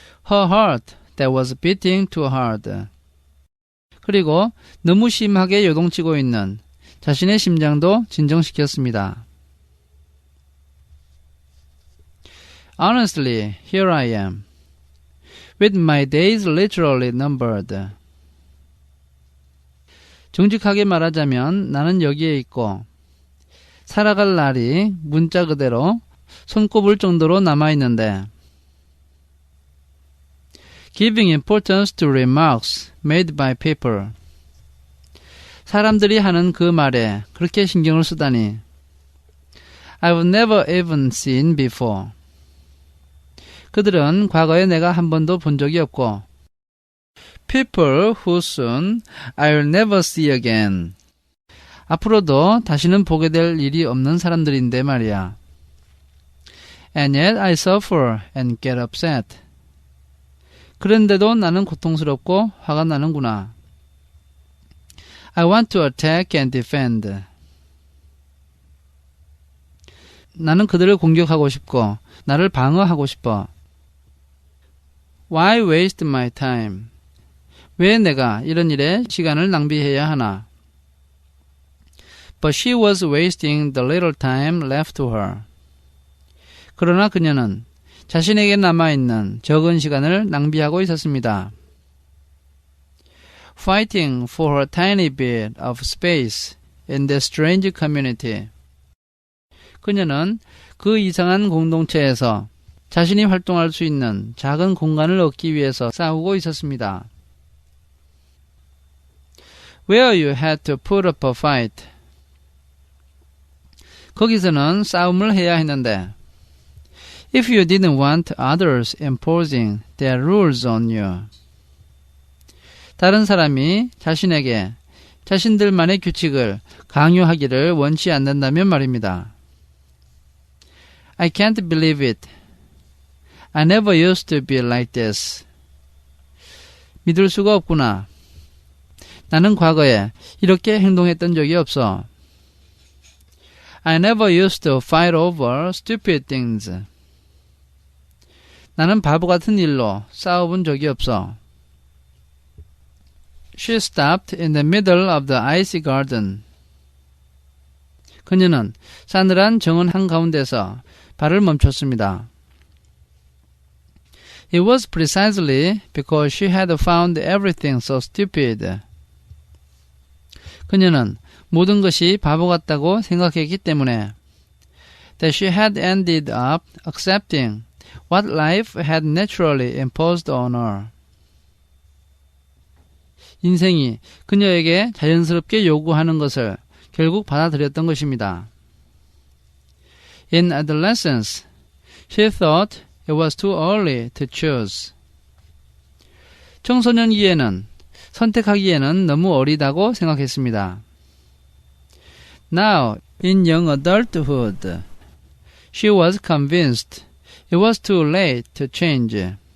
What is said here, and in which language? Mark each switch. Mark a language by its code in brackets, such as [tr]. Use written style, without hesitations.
[en] Her heart that was beating too hard. [ko] 그리고 너무 심하게 요동치고 있는 자신의 심장도 진정시켰습니다. [en] Honestly, here I am, with my days literally numbered. [ko] 정직하게 말하자면 나는 여기에 있고 살아갈 날이 문자 그대로 손꼽을 정도로 남아있는데 [en] Giving importance to remarks made by people. [ko] 사람들이 하는 그 말에 그렇게 신경을 쓰다니 [en] I've never even seen before. [ko] 그들은 과거에 내가 한 번도 본 적이 없고 [en] People who soon I'll never see again. [ko] 앞으로도 다시는 보게 될 일이 없는 사람들인데 말이야. [en] And yet I suffer and get upset. [ko] 그런데도 나는 고통스럽고 화가 나는구나. [en] I want to attack and defend. [ko] 나는 그들을 공격하고 싶고 나를 방어하고 싶어. [en] Why waste my time? [ko] 왜 내가 이런 일에 시간을 낭비해야 하나? [en] But she was wasting the little time left to her. [ko] 그러나 그녀는 자신에게 남아있는 적은 시간을 낭비하고 있었습니다. [en] Fighting for her tiny bit of space in the strange community. [ko] 그녀는 그 이상한 공동체에서 자신이 활동할 수 있는 작은 공간을 얻기 위해서 싸우고 있었습니다. [en] Where you had to put up a fight. [ko] 거기서는 싸움을 해야 했는데 [en] If you didn't want others imposing their rules on you. [ko] 다른 사람이 자신에게 자신들만의 규칙을 강요하기를 원치 않는다면 말입니다. [en] I can't believe it. I never used to be like this. [ko] 믿을 수가 없구나. 나는 과거에 이렇게 행동했던 적이 없어. [en] I never used to fight over stupid things. [ko] 나는 바보 같은 일로 싸워본 적이 없어. [en] She stopped in the middle of the icy garden. [ko] 그녀는 싸늘한 정원 한가운데서 발을 멈췄습니다. [en] It was precisely because she had found everything so stupid. [ko] 그녀는 모든 것이 바보 같다고 생각했기 때문에 [en] that she had ended up accepting what life had naturally imposed on her. [ko] 인생이 그녀에게 자연스럽게 요구하는 것을 결국 받아들였던 것입니다. [en] In adolescence, she thought it was too early to choose. [ko] 청소년기에는 선택하기에는 너무 어리다고 생각했습니다. [en] Now, in young adulthood, she was convinced it was too late to change.